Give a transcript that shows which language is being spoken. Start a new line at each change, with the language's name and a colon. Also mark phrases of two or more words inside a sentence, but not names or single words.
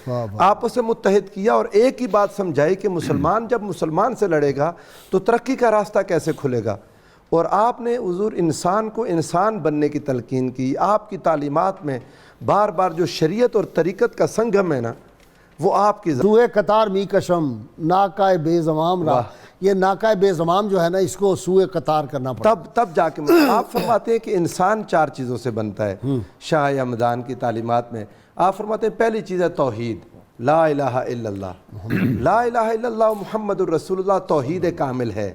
Urdu: آپس میں متحد کیا اور ایک ہی بات سمجھائی کہ مسلمان جب مسلمان سے لڑے گا تو ترقی کا راستہ کیسے کھلے گا. اور آپ نے حضور انسان کو انسان بننے کی تلقین کی. آپ کی تعلیمات میں بار بار جو شریعت اور طریقت کا سنگم ہے نا، وہ آپ کی
Persian: سوئے قطار می کشم ناکائے بے زمام را.
Urdu: یہ
Persian: ناکائے بے زمام
Urdu: جو ہے نا، اس کو
Persian: سوئے قطار
Urdu: کرنا پڑتا. تب جا کے آپ فرماتے ہیں کہ انسان 4 چیزوں سے بنتا ہے. شاہ ہمدان کی تعلیمات میں آپ فرماتے ہیں پہلی چیز ہے توحید،
Arabic: لا الہ الا اللہ. لا الہ الا اللہ محمد الرسول اللہ
Urdu: توحید کامل ہے.